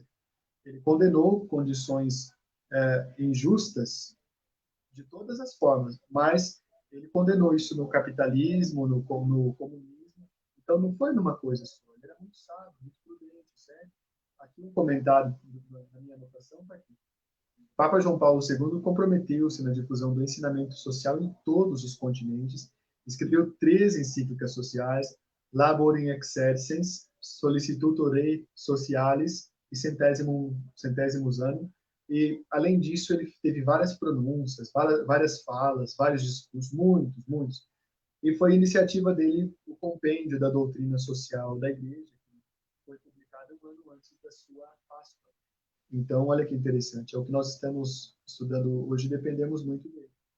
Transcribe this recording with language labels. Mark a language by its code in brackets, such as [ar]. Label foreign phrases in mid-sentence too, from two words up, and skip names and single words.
[pt] Ele condenou condições injustas de todas as formas, mas ele condenou isso no capitalismo, no comunismo. Então, não foi numa coisa só. Ele era muito sábio, muito prudente, certo? Aqui um comentário na minha anotação está aqui. Papa João Paulo II comprometeu-se na difusão do ensinamento social em todos os continentes, escreveu 13 encíclicas sociais, Labor in Exercens, Solicitudo Rei Socialis e Centésimos Anno, e, além disso, ele teve várias pronúncias, várias falas, vários discursos, muitos. E foi iniciativa dele o compêndio da doutrina social da Igreja, que foi publicado um ano antes da sua Páscoa. Então, olha que interessante, é o que nós estamos estudando hoje, dependemos muito dele.